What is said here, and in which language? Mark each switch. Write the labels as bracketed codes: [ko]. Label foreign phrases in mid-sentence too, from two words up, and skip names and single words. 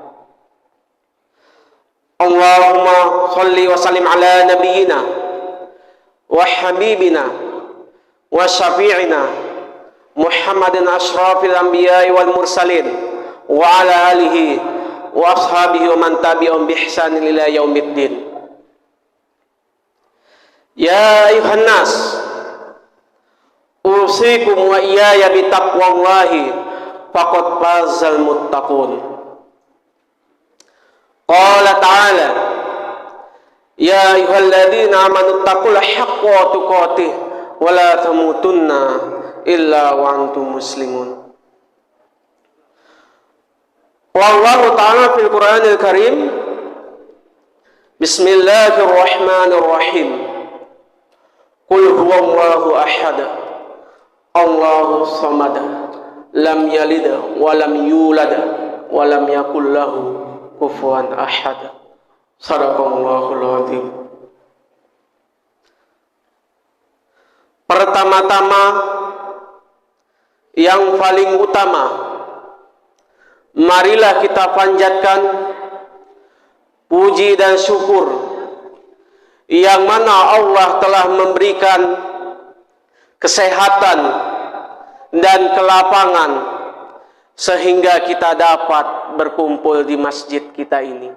[ar] اللهم صل وسلم على نبينا وحبيبنا وشفيعنا محمد أشرف الأنبياء والمرسلين وعلى آله وأصحابه ومن تبعهم بإحسان إلى يوم الدين. يا أيها الناس، أوصيكم وإياي بتقوى الله فقد فاز المتقون. قال تعالى، يا أيها الذين آمنوا اتقوا الله حق تقاته ولا تموتن إلا وأنتم مسلمون. والله تعالى في القرآن الكريم، بسم الله الرحمن الرحيم. قل هو الله أحد، الله الصمد، لم يلد ولم يولد ولم يكن له كفوا أحد. صدق الله العظيم. [id] Pertama-tama yang paling utama, marilah kita panjatkan puji dan syukur yang mana Allah telah memberikan kesehatan dan kelapangan sehingga kita dapat berkumpul di masjid kita ini.